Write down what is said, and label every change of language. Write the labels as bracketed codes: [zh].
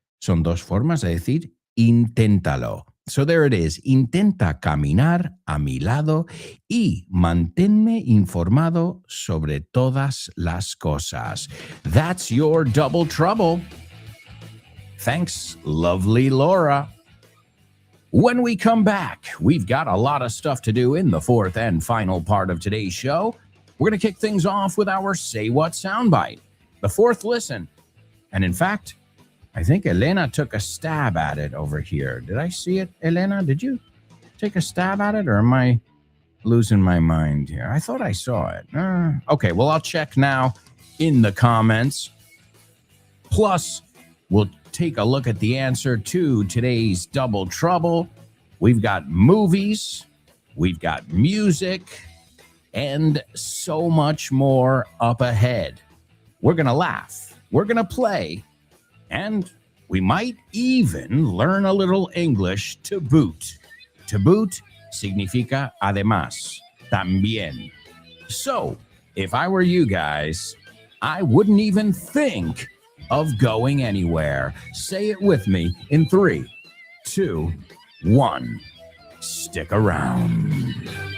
[es] Son dos formas de decir inténtalo. [en] So there it is. [es] Intenta caminar a mi lado y manténme informado sobre todas las cosas. [en] That's your double trouble. Thanks, lovely Laura. When we come back, we've got a lot of stuff to do in the fourth and final part of today's show. We're going to kick things off with our Say What soundbite, the fourth listen. And in fact, I think Elena took a stab at it over here. Did I see it, Elena? Did you take a stab at it, or am I losing my mind here? I thought I saw it. Okay, well, I'll check now in the comments. Plus, we'll take a look at the answer to today's double trouble. We've got movies, we've got music, and so much more up ahead. We're going to laugh, we're going to play, and we might even learn a little English to boot. [es] To boot significa además, también. [en] So, if I were you guys, I wouldn't even think of going anywhere. Say it with me in 3, 2, 1. Stick around.